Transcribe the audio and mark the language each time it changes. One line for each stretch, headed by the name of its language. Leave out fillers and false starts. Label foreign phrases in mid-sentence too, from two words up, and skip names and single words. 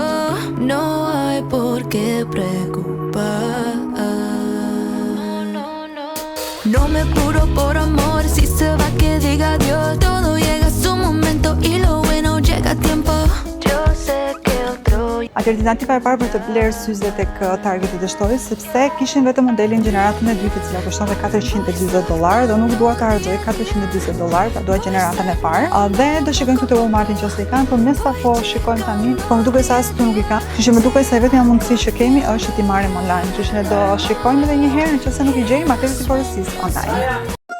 Spanish: No hay por qué preocupar. No me apuro por amor, si se va que diga adiós. Todo llega a su momento y lo bueno llega a tiempo. Yo sé que otro.
Albanian: Alternativa e parë për të blerë syze tek Targeti dështoj, sepse kishin vetëm modelin gjeneratën e dytë, e cila kushtonte $420 dhe nuk dua të harxoj $420, pra dua gjeneratën e parë. Dhe do shikojmë këtu te Walmartin nëse i kanë, por me sa po shikojmë tani, po më duket se as këtu nuk i kanë. Kështu që më duket se vetëm mundësi që kemi është që t'i marrim online. Kështu që ne do shikojmë edhe një herë, nëse nuk i gjejmë, atëherë ti porosis online.